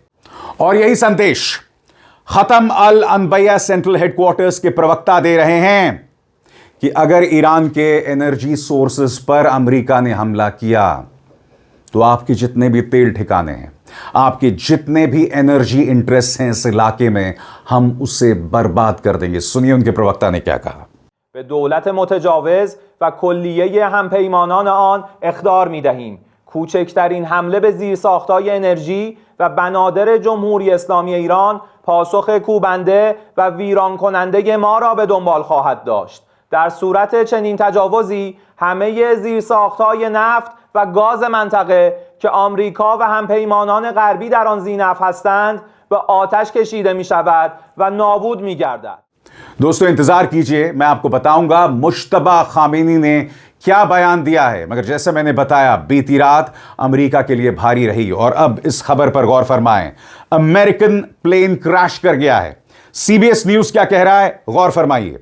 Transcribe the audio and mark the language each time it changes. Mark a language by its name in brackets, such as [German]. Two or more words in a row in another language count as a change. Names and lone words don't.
[Hindi] और यही संदेश खत्म अल अनबैया सेंट्रल हेडक्वार्टर्स के प्रवक्ता दे रहे हैं कि अगर ईरान के [English] energy sources [Hindi] पर अमेरिका ने हमला किया तो आपके जितने भी तेल ठिकाने हैं, आपके जितने भी [English] energy interest [Hindi] हैं इस इलाके में, हम उसे बर्बाद कर देंगे। सुनिए उनके प्रवक्ता ने क्या कहा। [Persian] به دولت متجاوز و کلیه همپیمانان آن اخطار می‌دهیم. کوچکترین حمله به زیرساخت‌های انرژی و بنادر جمهوری اسلامی ایران پاسخ کوبنده و ویران کننده ما را به دنبال خواهد داشت. در صورت چنین تجاوزی همه زیرساخت‌های نفت و گاز منطقه که آمریکا و همپیمانان غربی در آن ذی‌نفع هستند به آتش کشیده می‌شود و نابود می‌گردد. [Hindi] दोस्तों इंतजार कीजिए, मैं आपको बताऊंगा मुश्तबा खामेनी ने क्या बयान दिया है। मगर जैसे मैंने बताया, बीती रात अमेरिका के लिए भारी रही और अब इस खबर पर गौर फरमाएं। [English] American plane crash [Hindi] कर गया है। सीबीएस न्यूज क्या कह रहा है, गौर फरमाइए।